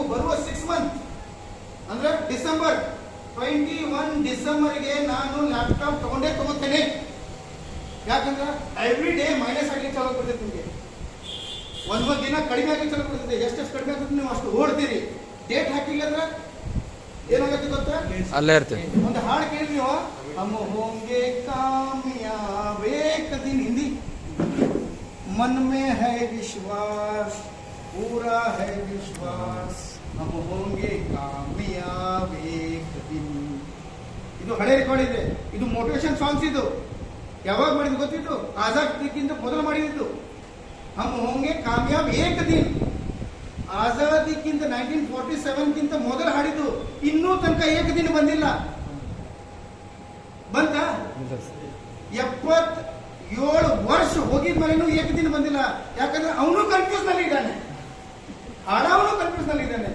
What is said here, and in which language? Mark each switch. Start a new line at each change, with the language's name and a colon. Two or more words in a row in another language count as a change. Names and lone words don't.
Kannada: ಬರುವ 6 ಮಂತ್ ಅಂದ್ರೆ ಡಿಸೆಂಬರ್ 21 ಡಿಸೆಂಬರ್ಗೆ ನಾನು ಲ್ಯಾಪ್ಟಾಪ್ ತಗೋತೇನೆ. ಯಾಕಂದ್ರೆ
English: every day
Kannada: ಮೈನಸ್ ಆಗ್ಲಿಕ್ಕೆ ಚಾಲು ಕೊಡ್ತೈತೆ ನಿಮಗೆ. ಒಂದು ದಿನ ಕಡಿಮೆ ಆಗ್ಲಿಕ್ಕೆ ಚಾಲು ಕೊಡ್ತೈತೆ. ಎಷ್ಟು ಕಡಿಮೆ ಆಗುತ್ತೆ ನೀವು ಅಷ್ಟು ಓಡ್ತೀರಿ. ಡೇಟ್ ಹಾಕಿಲ್ಲ ಅಂದ್ರೆ ಏನಾಗುತ್ತೆ ಗೊತ್ತಾ, ಅಲ್ಲೇ ಇರ್ತೀವಿ. ಒಂದು ಹಾಡು ಕೇಳಿ ನೀವು,
Hindi: हम होंगे कामयाब एक दिन, हिंदी, मन में है विश्वास, पूरा है विश्वास, हम होंगे कामयाब एक दिन.
Kannada: ಇದು ಹಳೆ ರೆಕಾರ್ಡ್ ಇದೆ. ಇದು
English: motivation songs.
Kannada: ಇದು ಯಾವಾಗ ಮಾಡಿದ್ದು ಗೊತ್ತಿತ್ತು, ಆಜಾದಿಕ್ಕಿಂತ ಮೊದಲು ಮಾಡಿದ್ದು.
Hindi: हम होंगे कामयाब एक दिन,
Kannada: ಆಜಾದಿಕ್ಕಿಂತ 1947 ಮೊದಲು ಹಾಡಿದ್ದು. ಇನ್ನೂ ತನಕ
Hindi: एक दिन
Kannada: ಬಂದಿಲ್ಲ. ಬಂತ 77 ವರ್ಷ ಹೋಗಿದ್ಮೇಲೆ
Hindi: एक दिन
Kannada: ಬಂದಿಲ್ಲ. ಯಾಕಂದ್ರೆ ಅವನು ಕನ್ಫ್ಯೂಸ್ ನಲ್ಲಿ ಇದ್ದಾನೆ, ಹಾಡವನು ಕನ್ಫ್ಯೂಸ್ ನಲ್ಲಿ ಇದ್ದಾನೆ.